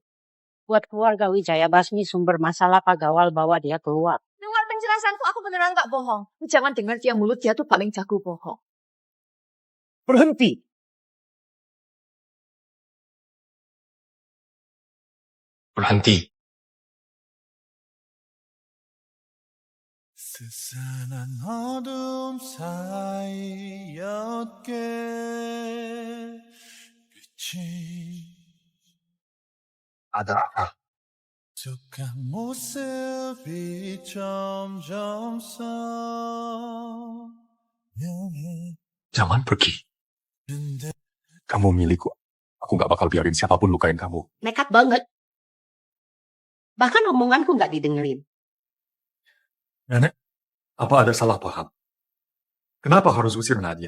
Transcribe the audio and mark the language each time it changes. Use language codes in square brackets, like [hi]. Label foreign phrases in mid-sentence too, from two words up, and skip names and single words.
[id] Buat keluarga Wijaya basmi sumber masalah Pagawal bawa dia keluar. Dengar penjelasanku, aku beneran nggak bohong. Jangan dengar dia mulut, dia tuh paling jago bohong. Berhenti. Berhenti. [ko] 스산한 어둠 사이였게 빛이 [id] Ada apa? [ko] 독한 모습이 점점 선명해 [id] Jangan pergi. Kamu milikku. Aku gak bakal biarin siapapun lukain kamu. Nekat banget. Bahkan omonganku gak didengerin. Nenek, apa ada salah paham? Kenapa harus usir Nadia?